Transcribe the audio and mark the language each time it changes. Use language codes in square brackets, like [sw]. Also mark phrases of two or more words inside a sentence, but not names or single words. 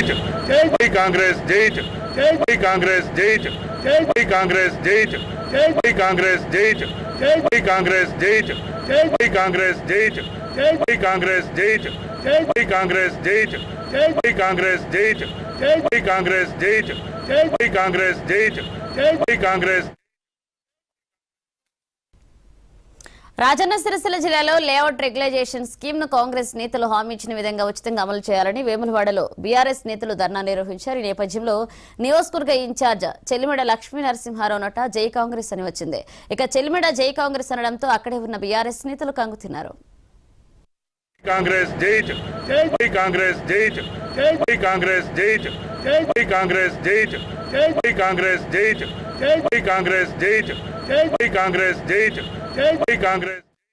[hi] कांग्रेस जय कांग्रेस जय कांग्रेस जय कांग्रेस जय कांग्रेस जय कांग्रेस जय कांग्रेस जय कांग्रेस जय कांग्रेस जय कांग्रेस जय कांग्रेस जय कांग्रेस [te] రాజన్న సిరిసిల్ల జిల్లాలో లేఅవుట్ రెగ్యులైజేషన్ స్కీమ్ ను కాంగ్రెస్ నేతలు హామీ ఇచ్చిన విధంగా ఉచితంగా అమలు చేయాలని వేములవాడలో బీఆర్ఎస్ నేతలు ధర్నా నిర్వహించారు. ఈ నేపథ్యంలో నియోజకవర్గ ఇన్ఛార్జ్ చెల్లిమిడ లక్ష్మీ నరసింహారావు నోట జై కాంగ్రెస్ అని వచ్చింది. ఇక చెల్లిమిడ జై కాంగ్రెస్ అనడంతో అక్కడే ఉన్న బీఆర్ఎస్ నేతలు కంగుతిన్నారు. [hi] कांग्रेस जय कांग्रेस जय कांग्रेस जय कांग्रेस जय कांग्रेस जय कांग्रेस जय कांग्रेस जय कांग्रेस